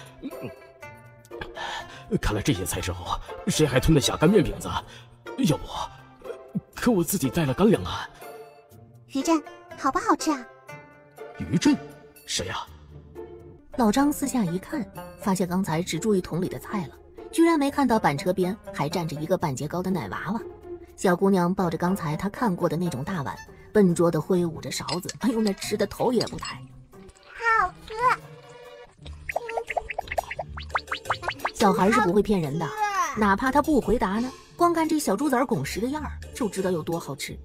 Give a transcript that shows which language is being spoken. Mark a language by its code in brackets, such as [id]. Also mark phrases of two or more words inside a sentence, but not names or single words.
[zh] 看来這些菜之後，誰還吞得下乾麵餅子？要不，可我自己帶了乾糧啊！於震，好不好吃啊？於震，誰呀？老張四下一看，發現剛才只注意桶裡的菜了，居然沒看到板車邊還站着一個半截高的奶娃娃。小姑娘抱着剛才她看過的那種大碗，笨拙地揮舞着勺子，哎呦，那吃的頭也不抬。好吃！小孩是不會騙人的，哪怕他不回答呢，光看這小豬崽拱食的樣兒，就知道有多好吃。